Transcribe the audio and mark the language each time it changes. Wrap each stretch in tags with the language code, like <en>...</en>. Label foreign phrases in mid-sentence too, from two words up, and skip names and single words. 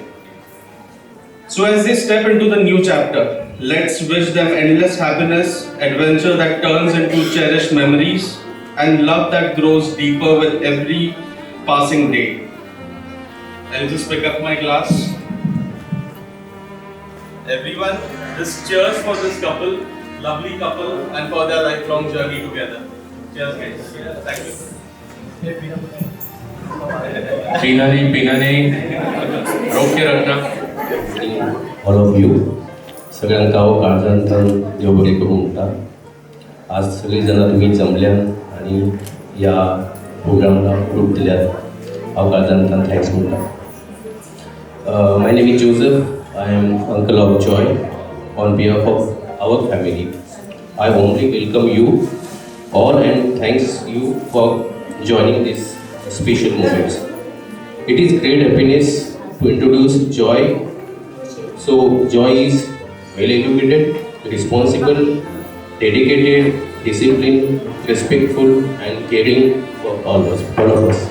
<en>So as they step into the new chapter, let's wish them endless happiness, adventure that turns into cherished memories, and love that grows deeper with every passing day. I'll just pick up my glass. Everyone, just cheers for this couple, lovely couple, and for their lifelong journey together. Cheers guys. Thank you.</en> <hi>पीना नहीं रोक के रखना.</hi> <en>All of you</en> <kok>सगळ्यांक हांव काळजांतल्यान देव बरें करूं म्हणटा. आज सगळीं जाणां तुमी जमल्यात आनी ह्या प्रोग्रामाक रूप दिल्यात. हांव काळजांतल्यान थँक्स म्हणटा.</kok> <en>My name is Joseph. I am uncle of Joy on behalf of our family. I warmly welcome you all and thanks you for joining this special moments. It is great happiness to introduce Joy. So Joy is well educated, responsible, dedicated, disciplined, respectful, and caring for all of us.</en>